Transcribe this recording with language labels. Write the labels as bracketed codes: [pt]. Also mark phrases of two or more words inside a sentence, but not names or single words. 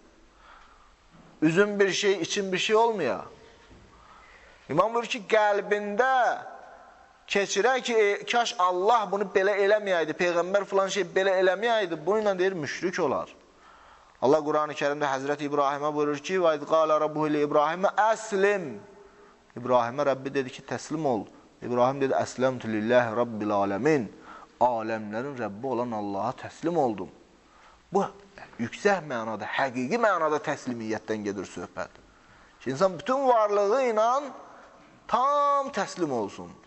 [tr] Üzün bir şey, için bir şey olmuyor. [az] İmam buyurur ki, qəlbində keçirək ki, kaş Allah bunu belə eləməyəydi, Peyğəmbər filan şey belə eləməyəydi, bununla deyir, müşrik olar. Allah Quran-ı Kərimdə Həzrəti İbrahimə buyurur ki, [ar] وَاِذْ قَالَ رَبُّهِ لِإِبْرَاهِمَ əslim. [az] İbrahimə Rəbbi dedi ki, təslim ol. İbrahim dedi, [ar] أسلمت لله رب العالمين. [az] Aləmlərin Rəbbi olan Allaha təslim oldum. Bu, yüksək mənada, həqiqi mənada təslimiyyətdən gedir söhbət. Ki, insan bütün varlığı ilə tam təslim olsun.